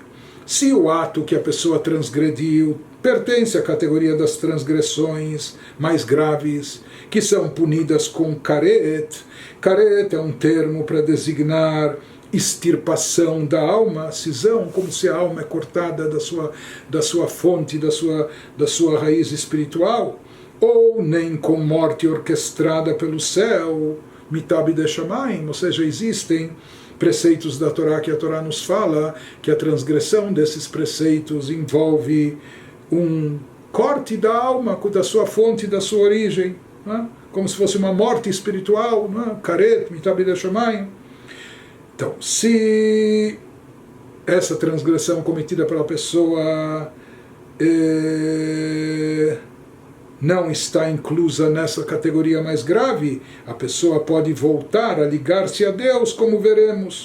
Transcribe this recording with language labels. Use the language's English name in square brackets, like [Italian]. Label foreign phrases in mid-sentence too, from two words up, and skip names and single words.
[Portuguese] Se o ato que a pessoa transgrediu pertence à categoria das transgressões mais graves, que são punidas com karet. Karet é um termo para designar extirpação da alma, cisão, como se a alma é cortada da sua fonte, da sua raiz espiritual, ou nem com morte orquestrada pelo céu, [Hebrew] מיתה בידי שמיים, [Portuguese] ou seja, existem preceitos da Torá que a Torá nos fala que a transgressão desses preceitos envolve um corte da alma, da sua fonte, da sua origem, né? Como se fosse uma morte espiritual, né? [Hebrew] כרת, מיתה בידי שמיים. [Portuguese] Então, se essa transgressão cometida pela pessoa não está inclusa nessa categoria mais grave, a pessoa pode voltar a ligar-se a Deus, como veremos.